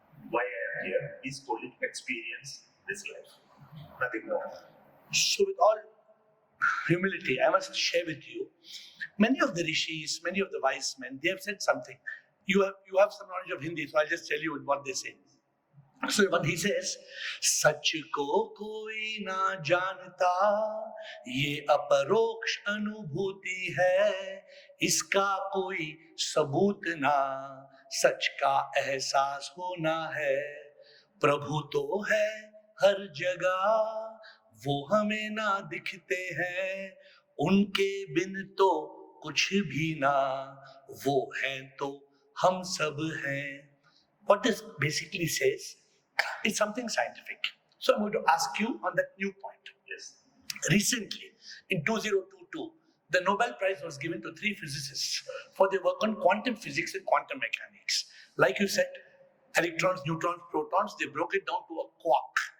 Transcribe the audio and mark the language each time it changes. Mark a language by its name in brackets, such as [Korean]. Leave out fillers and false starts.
[English] Why I am here is only to experience this life. Nothing more. So with all humility, I must share with you, many of the rishis, many of the wise men, they have said something. You have some knowledge of Hindi, so I'll just tell you what they say. [Hindi] So when he says, सच को कोई ना जानता, ये अपरोक्ष अनुभूति है, इसका कोई सबूत ना, सच का एहसास होना है, प्रभु तो है हर जगह, वो हमें ना दिखते हैं, उनके बिन तो कुछ भी ना, वो हैं तो हम सब हैं. [English] What this basically says is something scientific. So I'm going to ask you on that new point. Yes. Recently, in 2022, the Nobel Prize was given to 3 physicists for their work on quantum physics and quantum mechanics. Like you said, electrons, neutrons, protons, they broke it down to a quark.